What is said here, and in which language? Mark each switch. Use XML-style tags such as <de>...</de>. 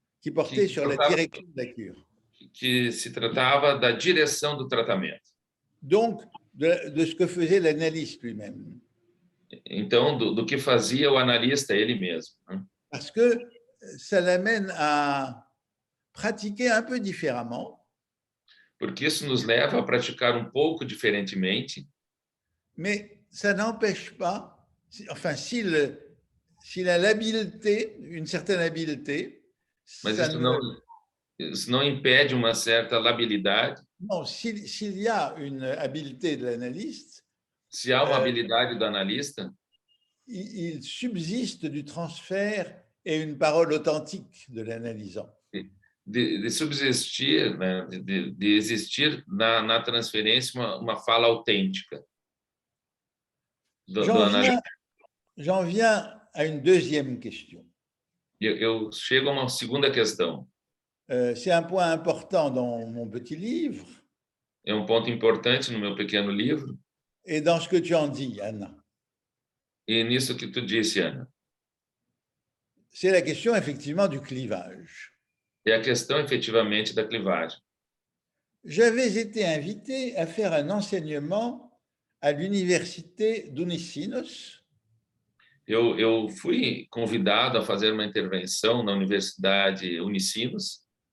<fr>Qui portait sur la direction de la cure.</fr> <pt>Que se tratava da direção do tratamento.</pt> <fr>Donc, de ce que faisait l'analyste lui-même.</fr> <pt>Então, do que fazia o analista ele mesmo.</pt> <fr>Parce que ça l'amène à pratiquer un peu différemment.</fr> <pt>Porque isso nos leva a praticar um pouco diferentemente.</pt> <fr>Mais ça n'empêche pas, enfin, s'il a l'habileté, une certaine habileté.</fr> <pt>Mas isso não impede uma certa labilidade.</pt> <fr>Non, s'il y a une habileté de l'analyste,</fr> <pt>se há uma habilidade do analista,</pt> <fr>il subsiste du transfert et une parole authentique de l'analysant.</fr> <pt>De subsistir, né, de existir na transferência uma fala autêntica do analista.</pt> <fr>J'en viens à une deuxième question.</fr> <pt>Eu chego a uma segunda questão.</pt> <fr>C'est un point important dans mon petit livre.</fr> <pt>É ponto importante no meu pequeno livro.</pt> <fr>Et dans ce que tu en dis, Anna.</fr> <pt>E nisso que tu disse, Ana.</pt> <fr>C'est la question effectivement du clivage.</fr> <pt>É a questão efetivamente da clivagem.</pt> <fr>J'avais été invité à faire un enseignement à l'université d'Unicinos.</fr> <pt>Eu fui convidado a fazer uma intervenção na Universidade Unicinos.</pt>